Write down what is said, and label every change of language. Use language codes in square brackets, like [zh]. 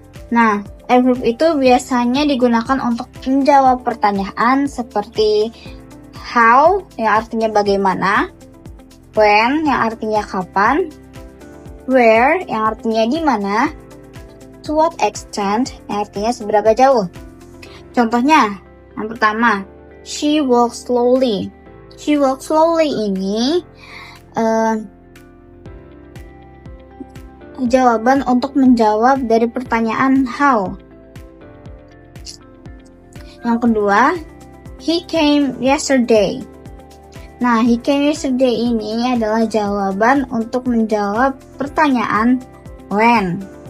[id] Nah, adverb itu biasanya digunakan untuk menjawab pertanyaan seperti how yang artinya bagaimana, when yang artinya kapan, where yang artinya di mana, [en] to what extent [id] yang artinya seberapa jauh. Contohnya, yang pertama, [en] she walks slowly. She walks slowly [id] ini jawaban untuk menjawab dari pertanyaan how. Yang kedua, [en] he came yesterday. [id] Nah, [en] he came yesterday [id] ini adalah jawaban untuk menjawab pertanyaan when.